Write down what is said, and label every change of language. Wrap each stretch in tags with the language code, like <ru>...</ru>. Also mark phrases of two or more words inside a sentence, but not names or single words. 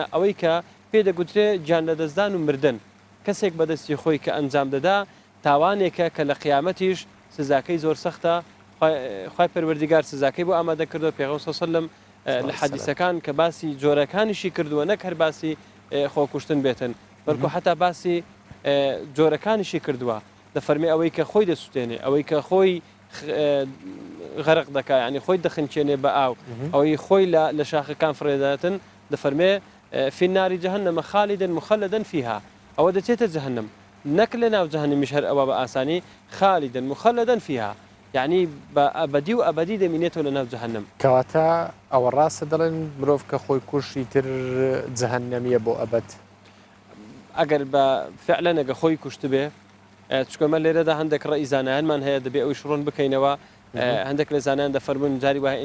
<ckb>ئەوەی کە پێدەگوترێ گیان لە دەستدان و مردن کەسێک بەدەستی خۆی کە ئەنجام دەدا تاوانێکە کە لە قیامەتیش سزاکەی زۆر سەختە خوای پەروەردگار سزاکەی بۆ ئامادە کردو پێغەمبەر</ckb> <ar>صلی الله علیه و سلم</ar> <ckb>لە حەدیثەکان کە باسی جۆرەکانیشی کردووە نەک هەر باسی خۆکوشتن بێتن بەڵکو حتا باسی جۆرەکانیشی کردووە دەفەرمێ ئەوەی کە خۆی دەسووتێنێ ئەوەی کە خۆی غەرق دەکا ینی خۆی دەخنچێنێ بە ئاو ئەوەی خۆی لە شاخەکان فرێداتن دەفەرمێ</ckb> <ar>في النار جهنم خالدا مخلدا فيها</ar> <ckb>ئەوە دەچێتە جەهەنەم نەک لە ناو جەهەنەمیش هەر ئەوە بە ئاسانی</ckb> <ar>خالدا مخلدا فيها</ar> <ckb>یعنی بە ئەبەدی و ئەبەدی دەمینێتەوە لە ناو جەهەنەم کەواتە ئەوە ڕاستە دەڵێن مرۆڤ کە خۆی کوشی تر جەهەنەمیە بۆ ئەبەد ئەگەر بە فعلا ئەگە خۆی کوشت بێ چکۆمە لێرەدا هەندێک ڕێی زانایانمان هەیە دەبێ ئەوی شڕۆن بکەینەوە هەندێک لە زانایان دەفەرمون جاری وایە</ckb>